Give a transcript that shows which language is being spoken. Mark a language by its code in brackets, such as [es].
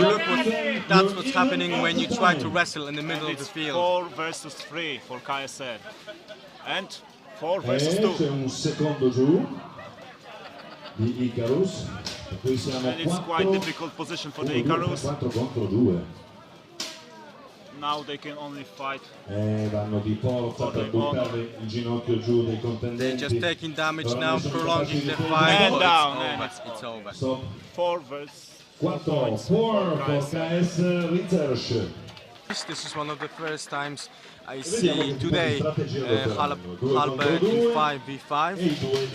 [en] look that's what's happening when you try to wrestle in the middle of the field. 4 versus 3 for KS. And 4 versus 2. [it] Un secondo giù di Icarus. [en] And it's quite difficult position for the Icarus. [it] 4 contro 2. [en] Now they can only fight. [it] Vanno di forza per buttare il ginocchio giù dei contendenti. [en] They're just taking damage now, prolonging the fight. And down. It's over. So 4 versus 4 for KS Rycerz. This is one of the first times I see today Halbert in 5v5.